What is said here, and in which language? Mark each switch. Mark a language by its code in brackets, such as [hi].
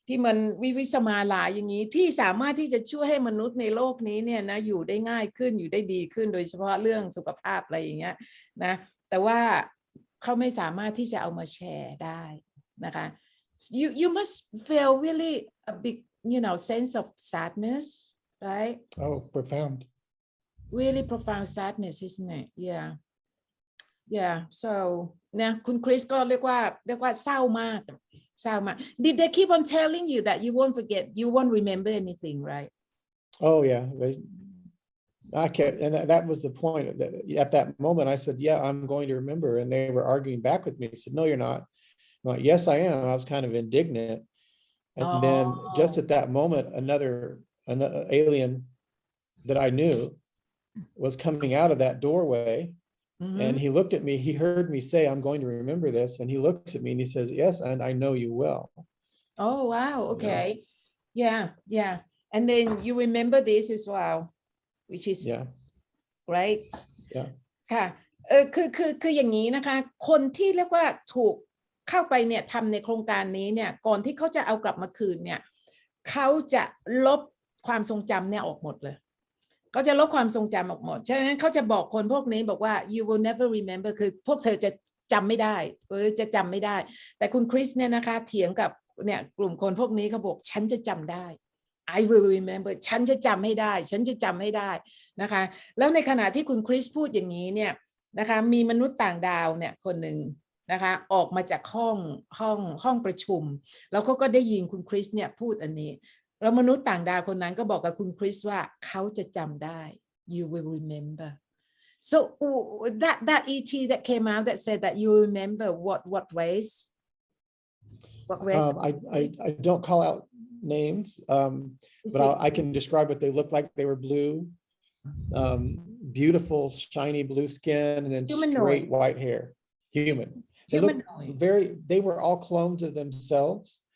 [th] นวิสมาหลายอย่างนี้ที่สามารถที่จะช่วยให้มนุษย์ในโลกนี้เนี่ยนะอยู่ได้ง่ายขึ้นอยู่ได้ดีขึ้นโดยเฉพาะเรื่องสุขภาพอะไรอย่างเงี้ยนะแต่ว่าเขาไม่สามารถที่จะเอามาแชร์ได้นะคะ [en] you must feel really a big sense of sadness, right? Oh, profound. Really profound sadness, isn't it? Yeah. So [th] เนี่ยคุณคริสก็เรียกว่าเศร้ามาก [en] Did they keep on telling you that you won't forget, you won't remember anything, right? Oh yeah. I kept, and that was the point. At that moment, I said, "Yeah, I'm going to remember," and they were arguing back with me. I said, "No, you're not." I'm like, "Yes, I am." I was kind of indignant, and then just at that moment, another alien that I knew was coming out of that doorway, and he looked at me. He heard me say, "I'm going to remember this," and he looks at me and he says, "Yes, and I know you will." Oh wow! Okay, yeah, and then you remember this as well.Which is great [th] ค่ะคืออย่างนี้นะคะคนที่เรียกว่าถูกเข้าไปเนี่ยทำในโครงการนี้เนี่ยก่อนที่เขาจะเอากลับมาคืนเนี่ยเขาจะลบความทรงจำเนี่ยออกหมดเลย เขาจะลบความทรงจำออกหมดฉะนั้นเขาจะบอกคนพวกนี้บอกว่า [en] you will never remember [th] คือพวกเธอจะจำไม่ได้จะจำไม่ได้แต่คุณคริสเนี่ยนะคะเถียงกับเนี่ยกลุ่มคนพวกนี้เขาบอกฉันจะจำได้ [en] I will remember [th] ฉันจะจำให้ได้นะคะแล้วในขณะที่คุณคริสพูดอย่างนี้เนี่ยนะคะมีมนุษย์ต่างดาวเนี่ยคนหนึ่งนะคะออกมาจากห้องประชุมแล้วเขาก็ได้ยินคุณคริสเนี่ยพูดอันนี้แล้วมนุษย์ต่างดาวคนนั้นก็บอกกับคุณคริสว่าเขาจะจำได้ [en] you will remember so that ET that came out that said that you remember what race I don't call out names, but I can describe what they look like. They were blue, beautiful, shiny blue skin, and then straight white hair. Human. They were all clones of themselves.